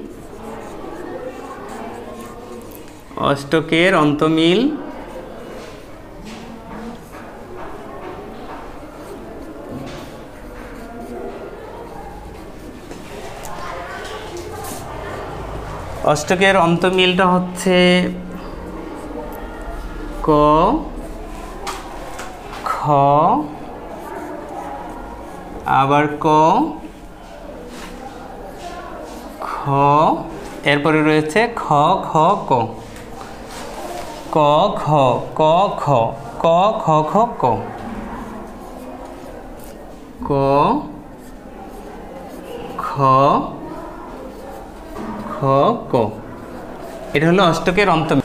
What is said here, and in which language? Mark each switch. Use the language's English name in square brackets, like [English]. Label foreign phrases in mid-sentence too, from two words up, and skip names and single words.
[Bangla] অষ্টকের অন্তমিল, অষ্টকের অন্তমিলটা হচ্ছে ক খ, আবার ক খ, এরপরে রয়েছে খ খ ক, ক খ, ক খ, ক খ খ ক, ক খ খ ক। এটা হলো অষ্টকের অন্তমিল।